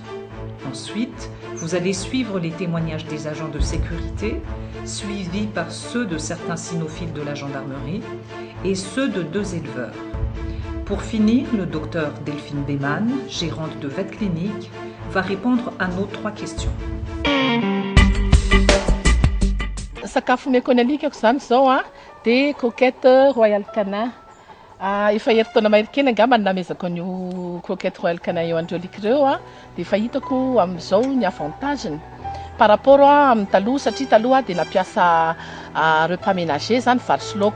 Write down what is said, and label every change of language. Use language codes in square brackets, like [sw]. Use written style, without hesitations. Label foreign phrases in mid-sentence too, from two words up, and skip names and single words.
[fr] Ensuite, vous allez suivre les témoignages des agents de sécurité, suivis par ceux de certains cynophiles de la gendarmerie et ceux de 2 éleveurs. Pour finir, le docteur Delphine Beyman, gérante de Vet Clinique, va répondre à nos 3 questions. [mg] Sakafo mekony alikako zany zao dia croquette Royal Canin. Efa herintaona mahery kely angamba namezako an'io croquette Royal Canin eo andreo alika ireo dia efa hitako amin'izao ny avantageny [fr] par rapport [mg] amin'ny taloha, satria taloha dia nampiasa [fr] repas ménager [mg] zany vary sy laoka.